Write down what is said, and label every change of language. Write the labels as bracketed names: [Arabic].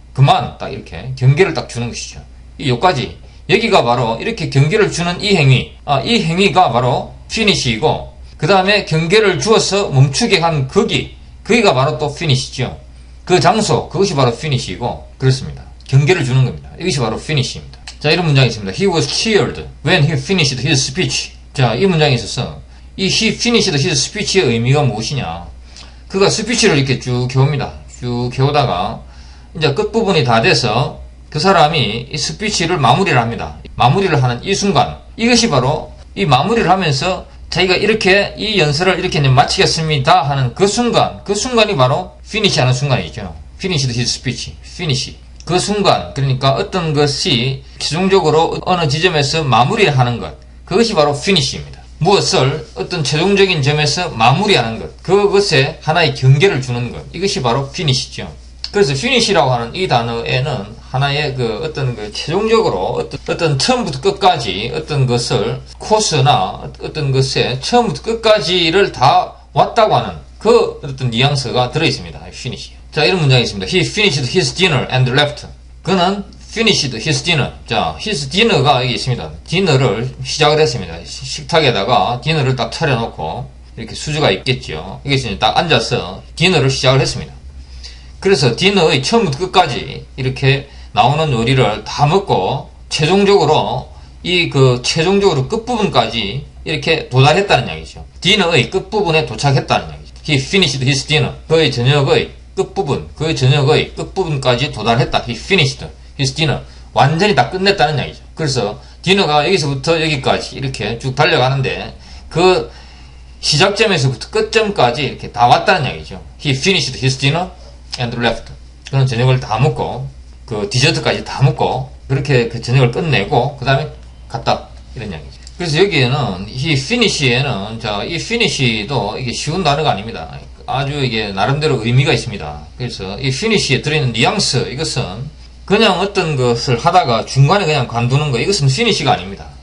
[Korean] 그만 딱 이렇게 경계를 딱 주는 것이죠. 이 요까지 여기가 바로 이렇게 경계를 주는 이 행위, 이 행위가 바로 finish이고, 그 다음에 경계를 주어서 멈추게 한 거기가 바로 또 finish죠. 그 장소, 그것이 바로 finish이고 그렇습니다. 경계를 주는 겁니다. 이것이 바로 finish입니다. 자, 이런 문장이 있습니다. [English] He was cheered when he finished his speech. [Korean] 자, 이 문장에 있어서 이 [English] he finished his speech [Korean] 의 의미가 무엇이냐, 그가 스피치를 이렇게 쭉 해옵니다. 쭉 해오다가 이제 끝부분이 다 돼서 그 사람이 이 스피치를 마무리를 합니다. 마무리를 하는 이 순간, 이것이 바로 이 마무리를 하면서 자기가 이렇게 이 연설을 이렇게 마치겠습니다 하는 그 순간이 바로 finish 하는 순간이죠. [English] finished his speech, finish. [Korean] 그 순간, 그러니까 어떤 것이 최종적으로 어느 지점에서 마무리를 하는 것, 그것이 바로 finish입니다. 무엇을 어떤 최종적인 점에서 마무리하는 것, 그것에 하나의 경계를 주는 것, 이것이 바로 finish죠. 그래서 finish라고 하는 이 단어에는 하나의 그 어떤 그 최종적으로 어떤 처음부터 끝까지 어떤 것을 코스나 어떤 것에 처음부터 끝까지를 다 왔다고 하는 그 어떤 뉘앙스가 들어있습니다. [English] finish. [Korean] 자, 이런 문장이 있습니다. [English] He finished his dinner and left. [Korean] 그는 [English] finished his dinner. [Korean] 자, his dinner가 여기 있습니다. 디너를 시작을 했습니다. 식탁에다가 디너를 딱 차려놓고 이렇게 수저가 있겠죠. 여기서 딱 앉아서 디너를 시작을 했습니다. 그래서 디너의 처음부터 끝까지 이렇게 나오는 요리를 다 먹고 최종적으로 최종적으로 끝부분까지 이렇게 도달했다는 이야기죠. 디너의 끝부분에 도착했다는 이야기죠. [English] He finished his dinner. [Korean] 그의 저녁의 끝부분, 그의 저녁의 끝부분까지 도달했다. [English] He finished his dinner. [Korean] 완전히 다 끝냈다는 이야기죠. 그래서 디너가 여기서부터 여기까지 이렇게 쭉 달려가는데 그 시작점에서부터 끝점까지 이렇게 다 왔다는 이야기죠. [English] He finished his dinner and left. [Korean] 그는 저녁을 다 먹고 그 디저트까지 다 먹고 그렇게 그 저녁을 끝내고 그 다음에 갔다, 이런 이야기죠. 그래서 여기에는 이 finish에는 이 finish도 이게 쉬운 단어가 아닙니다. 아주 이게 나름대로 의미가 있습니다. 그래서 이 finish에 들어있는 뉘앙스, 이것은 그냥 어떤 것을 하다가 중간에 그냥 관두는 거, 이것은 finish가 아닙니다.